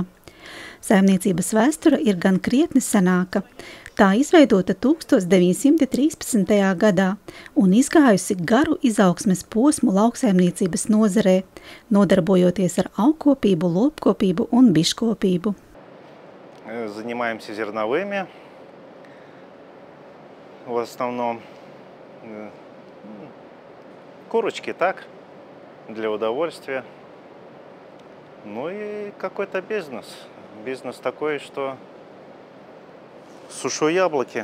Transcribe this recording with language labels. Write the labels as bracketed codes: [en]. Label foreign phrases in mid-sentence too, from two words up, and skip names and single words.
[lv] Saimniecības vēsture ir gan krietni senāka. Tā izveidota 1913. gadā un izgājusi garu izaugsmes posmu lauksaimniecības nozarē, nodarbojoties ar augkopību, lopkopību un biškopību. [ru] Занимаемся зерновыми, в основном курочки так, для удовольствия. Ну и какой-то бизнес. Бизнес такой, что сушу яблоки.